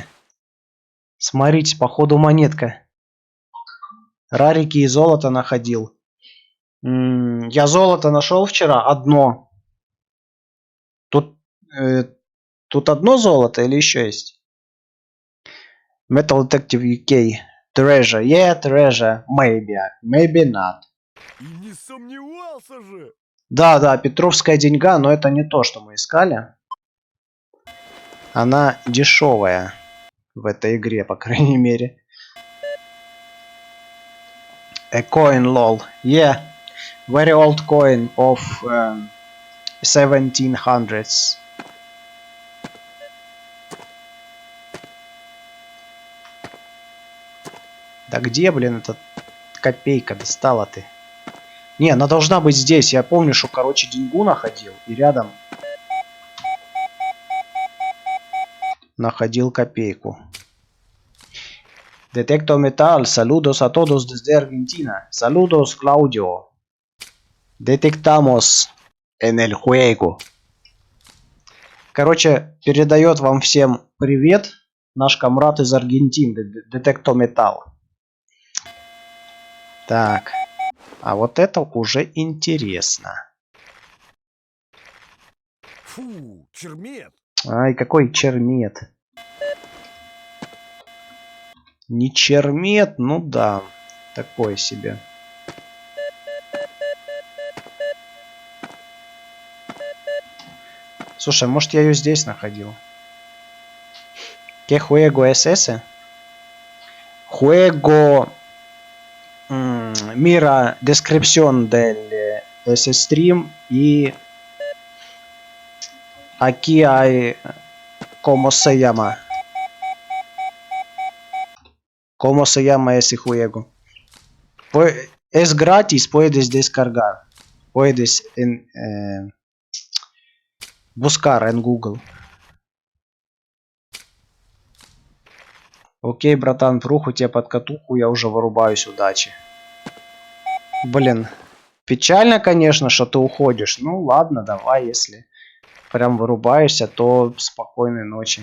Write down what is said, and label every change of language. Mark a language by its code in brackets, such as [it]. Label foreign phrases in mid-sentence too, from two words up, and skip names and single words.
[ru] Смотрите, походу монетка. Рарики и золото находил. Я золото нашел вчера. Одно. Тут одно золото или еще есть? [en] Metal Detective UK. Treasure. Yeah, treasure. Maybe. Maybe not. [ru] И не сомневался же. Да, Петровская деньга, но это не то, что мы искали. Она дешевая в этой игре, по крайней мере. [en] A coin, lol. Yeah. Very old coin of 1700s. [ru] Да где, блин, эта копейка достала ты? Не, она должна быть здесь. Я помню, что, короче, деньгу находил. И рядом находил копейку. Detector Metal. [es] Saludos a todos desde Argentina. Saludos, Claudio. Detectamos en el juego. [ru] Короче, передает вам всем привет. Наш комрад из Аргентины. Detector Metal. Так. А вот это уже интересно. Фу, чермет. Ай, какой чермет. Не чермет, ну да. Такое себе. Слушай, может я ее здесь находил? [es] ¿Qué juego es ese? Juego... Mira descripción de ese stream y aquí hay ¿cómo se llama? ¿Cómo se llama ese juego? Es gratis, puedes descargar. Puedes buscar en Google. [ru] Окей, братан, вруху тебе под катуху, я уже вырубаюсь, удачи. Блин, печально, конечно, что ты уходишь. Ну ладно, давай, если прям вырубаешься, то спокойной ночи.